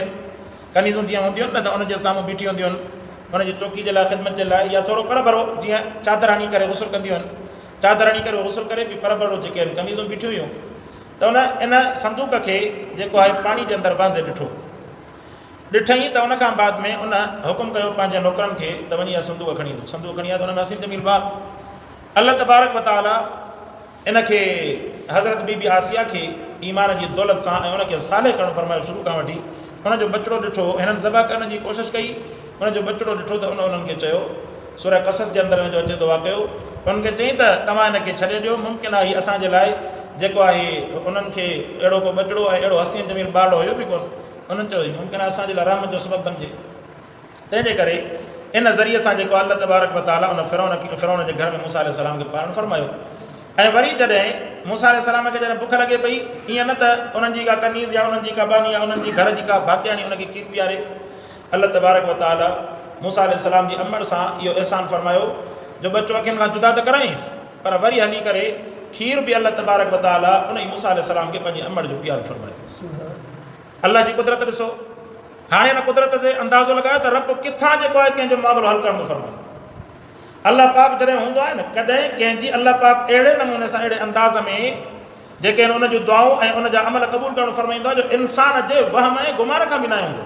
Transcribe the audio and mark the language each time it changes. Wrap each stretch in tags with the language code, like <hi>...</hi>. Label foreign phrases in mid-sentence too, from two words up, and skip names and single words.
<sd>कनीज़ूं जीअं हूंदियूं आहिनि न त उनजे साम्हूं बीठी हूंदियूं आहिनि उनजी चौकी जे लाइ, ख़िदमत जे लाइ, या थोरो पर भरो जीअं चादर हणी करे गुस्ल कंदियूं आहिनि, चादर हणी करे गुस्ल करे बि पर भरो जेके आहिनि कमीज़ूं बीठियूं हुयूं। त उन इन संदूक खे जेको आहे पाणी जे अंदरि बांधे ॾिठईं त उनखां बाद में उन हुकुम कयो पंहिंजे नौकरनि खे त वञी इहा संदूक खणी ईंदो। संदूक खणी आहे त हुन में असीम जमील बाग अल्लाह तबारक व तआला इनखे हज़रत बीबी आसिया खे ईमान जी दौलत सां ऐं उनखे साले करणु फरमायो। शुरू खां वठी उनजो बचिड़ो ॾिठो, हिननि ज़बह करण जी कोशिशि कई, उनजो बचिड़ो ॾिठो त उन्हनि खे चयो, सूरह क़सस जे अंदरि हिनजो अचे थो वाक़ियो, उन्हनि खे चई त तव्हां हिनखे छॾे ॾियो, मुमकिन आहे हीउ असांजे लाइ जेको आहे उन्हनि खे अहिड़ो को बचिड़ो ऐं अहिड़ो हसीन जमील ॿारड़ो हुयो बि कोन, उन्हनि चयो मुमकिन आहे असांजे लाइ रहमत जो सबबु बणिजे। तंहिंजे करे इन ज़रिए सां जेको अल्लाह तबारक व तआला उन फिरौन जे घर में मूसा अलैहिस्सलाम खे पालणु फरमायो। ऐं वरी जॾहिं मूसा अलैहिस्सलाम खे जॾहिं बुख लॻे पई, ईअं न त उन्हनि जी का कनीज़ या उन्हनि जी का बानी या उन्हनि जी घर जी का भातियाणी उनखे खीर पीआरे, अल्लाह तबारक व तआला मूसा अलैहिस्सलाम जी अमड़ सां इहो अहसान फरमायो जो बच्चो अखियुनि खां जुदा त कराईंसि, पर वरी हली करे खीर बि अल्लाह तबारक व तआला उन ई मूसा अलैहिस्सलाम खे पंहिंजी अमड़ जो प्यार फरमायो। अल्लाह जी कुदरत ॾिसो, हाणे हिन कुदरत ते अंदाज़ो लॻायो त रब किथां जेको आहे कंहिंजो मामिलो हल करणु फरमायो। अल्लाह पाक जॾहिं हूंदो आहे न, कॾहिं कंहिंजी अल्लाह पाक अहिड़े नमूने सां अहिड़े अंदाज़ में जेके आहिनि उन जूं दुआऊं ऐं उन जा अमल क़बूल करणु फरमाईंदो आहे जो इंसान जे वहम ऐं गुमान खां बि न हूंदो।</sd>